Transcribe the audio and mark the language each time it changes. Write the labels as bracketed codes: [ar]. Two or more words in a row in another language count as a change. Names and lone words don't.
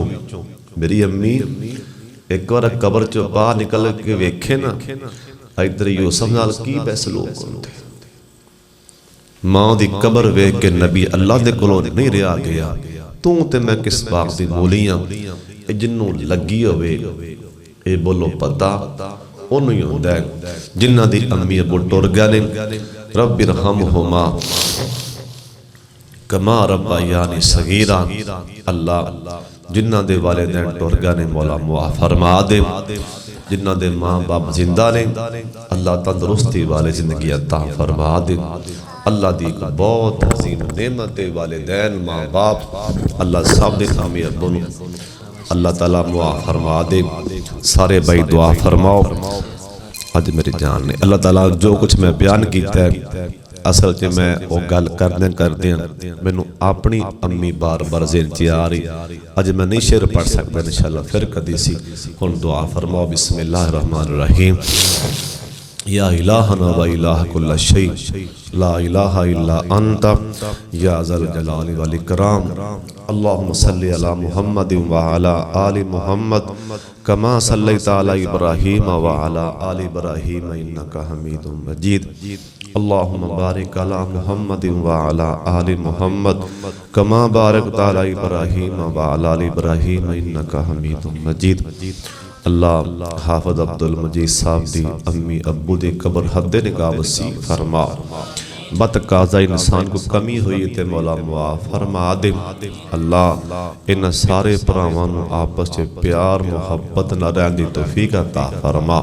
[pa] میری امی ایک بار قبر چوں باہر نکل کے ویکھے نا، ادھر یوسف نال کی سلوک ہوندے. ماں دی قبر ویکھ کے نبی اللہ دے کولوں نہیں رہا گیا. تو تے میں کس بات دی مولی ہاں، جنوں لگی ہووے یہ بولو پتا اونوں ہی ہوندا ہے. جنہاں دی امی ابو ٹر گئے نے, [ar] رب ارحمهما كما ربياني صغيرا. [pa] اللہ جنہاں دے والدین ٹر گئے نے مولا معاف فرما دے. جنہاں دے ماں باپ زندہ نے اللہ تندرستی والے زندگی عطا فرما دے. اللہ دی بہت عظیم نعمت والدین ماں باپ، اللہ سب دے امی ابو نوں اللہ تعالیٰ معاف فرما دے. سارے بھائی دعا فرماؤ. اج میری جان نے اللہ تعالیٰ جو کچھ میں بیان کیا ہے اصل چ میں وہ گل کردے مینوں اپنی امی بار بار ذہن چ آ رہی. اج میں نہیں شعر پڑھ سکتا، ان شاء اللہ پھر کدی سی. ہن دعا فرماؤ, [ar] بسم الله الرحمن الرحيم. يا إلهنا وإله كل شيء لا إله إلا أنت يا ذا الجلال والإكرام. اللهم صل على محمد وعلى آل محمد كما صليت على إبراهيم وعلى آل إبراهيم إنك حميد مجيد. اللهم بارك على محمد وعلى آل محمد كما باركت على إبراهيم وعلى آل إبراهيم إنك حميد مجيد. [pa] اللہ حافظ عبدالمجید صاحب دی امی ابو دی قبر حد نگاہ وسیع فرما. بتقاضا انسان کو کمی ہوئی تے مولا معاف فرما دے. اللہ ان سارے بھراواں نوں آپس چ پیار محبت نال رہن دی توفیق عطا فرما.